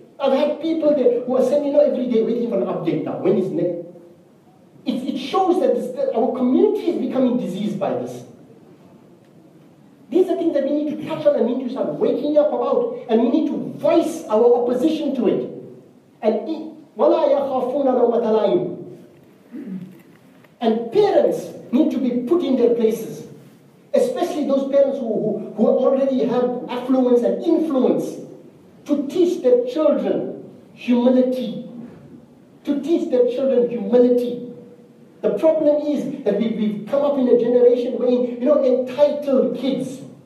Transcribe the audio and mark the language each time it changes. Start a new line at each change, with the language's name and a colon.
English: I've had people there who are sending every day waiting for an update now. When is next? It shows that our community is becoming diseased by this. These are things that we need to touch on and need to start waking up about. And we need to voice our opposition to it.
Arabic: And وَلَا يَخَافُونَ لَوْمَةَ لَائِمٍ.
English: And parents need to be put in their places. Especially those parents who already have affluence and influence, to teach their children humility. To teach their children humility. The problem is that we've come up in a generation where, entitled kids.